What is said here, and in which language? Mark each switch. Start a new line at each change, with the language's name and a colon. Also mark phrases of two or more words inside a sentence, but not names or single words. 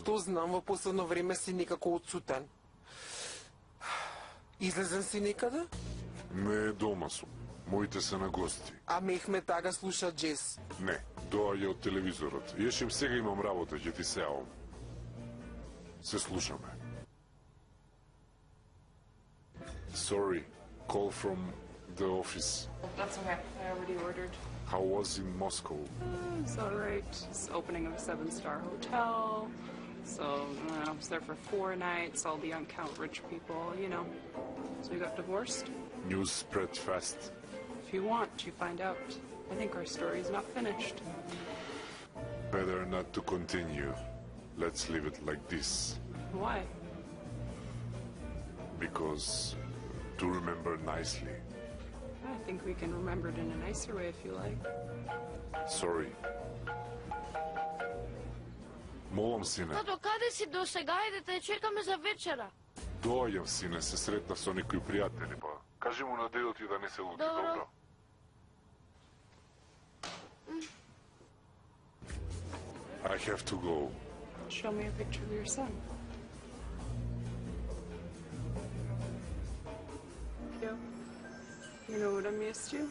Macedonian: Што знам, во последно време си некако отсутен. Излезен си некаде? Не, дома сум. Моите се на гости. А Мехмет Ага слуша джез? Не, доаѓа од телевизорот. Јешем, сега имам работа, ќе ти се јавам. Се слушаме.
English: Sorry, call from the office. That's okay. I already ordered. How was in Moscow? It's all right. It's opening of a 7-star hotel. So, I was there for 4 nights, all the uncount rich people, you know. So you got divorced? News spread fast. If you want, you find out. I think our story's not finished. Better not to continue. Let's leave it like this. Why? Because to remember nicely. I think we can remember it in a nicer way if you like. Sorry.
Macedonian: Молам, сине. Тато, каде си до сега? Ајде, те чекаме за вечера. Доаѓам, сине, се сретнав со некои пријатели, па. Кажи му на дедо ти да не се луди, добро?
English: I have to go. Show me a picture of your son. You know what I missed you?